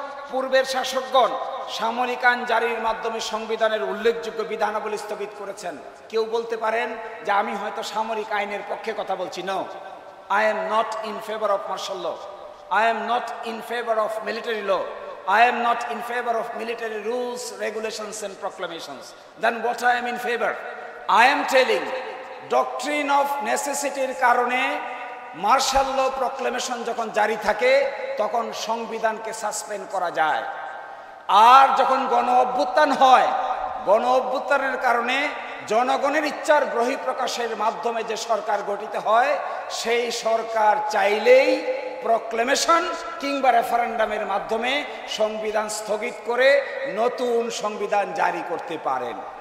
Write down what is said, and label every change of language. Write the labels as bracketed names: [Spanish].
[Bangla] পূর্বের শাসকগণ সামরিক আইন জারির মাধ্যমে সংবিধানের উল্লেখযোগ্য বিধানাবলী স্থগিত করেছেন। কেউ বলতে পারেন যে আমি হয়তো সামরিক আইনের পক্ষে কথা বলছি। [English] No, I am not in favor of martial law. I am not in favor of military law. I am not in favor of military rules, regulations and proclamations. Then what I am in favor? I am telling doctrine of necessity- [Bangla] র কারণে martial ল proclamation যখন জারি থাকে তখন সংবিধানকে suspend করা যায়। আর যখন গণ অভ্যুত্থান হয়, গণ অভ্যুত্থানের কারণে জনগণের ইচ্ছার বহিঃপ্রকাশের মাধ্যমে যে সরকার গঠিত হয়, সেই সরকার চাইলেই প্রক্লেমেশন কিংবা রেফারেন্ডামের মাধ্যমে সংবিধান স্থগিত করে নতুন সংবিধান জারি করতে পারেন।